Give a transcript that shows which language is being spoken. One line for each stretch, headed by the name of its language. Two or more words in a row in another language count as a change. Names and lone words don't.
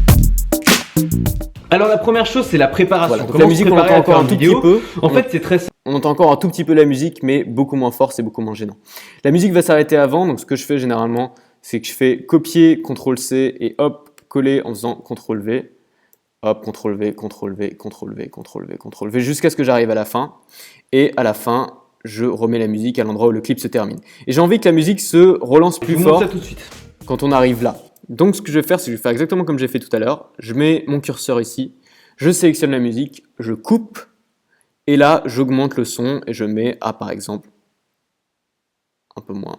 French: Alors, la première chose, c'est la préparation. Voilà. Donc, la musique, on entend encore un tout petit peu. En fait, c'est très simple. On entend encore un tout petit peu la musique, mais beaucoup moins fort, c'est beaucoup moins gênant. La musique va s'arrêter avant, donc ce que je fais généralement, c'est que je fais copier, CTRL-C et hop, coller en faisant CTRL-V. Hop, CTRL-V, CTRL-V, CTRL-V, CTRL-V, CTRL-V, jusqu'à ce que j'arrive à la fin. Et à la fin, je remets la musique à l'endroit où le clip se termine. Et j'ai envie que la musique se relance plus fort ça tout de suite. Quand on arrive là. Donc ce que je vais faire, c'est que je vais faire exactement comme j'ai fait tout à l'heure. Je mets mon curseur ici, je sélectionne la musique, je coupe, et là, j'augmente le son et je mets à, par exemple, un peu moins.